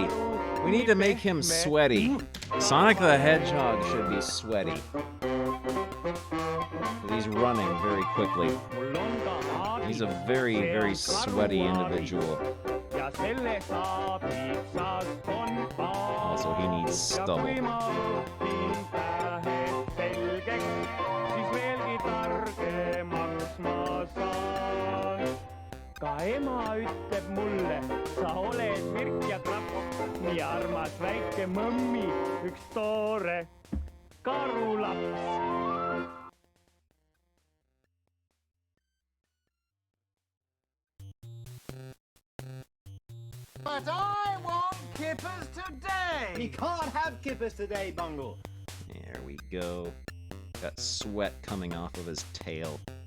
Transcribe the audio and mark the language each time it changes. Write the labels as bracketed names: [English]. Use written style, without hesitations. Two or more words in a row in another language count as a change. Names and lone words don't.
[English] We need to make him sweaty. Sonic the Hedgehog should be sweaty. He's running very quickly. He's a very, very sweaty individual. Also, he needs stubble. [Estonian] ka ema ütleb mulle, sa oled virk ja krapp, nii armas väike mõmmi, üks toore karulaps. [English] But I want kippers today! We can't have kippers today, Bungle. There we go. Got sweat coming off of his tail.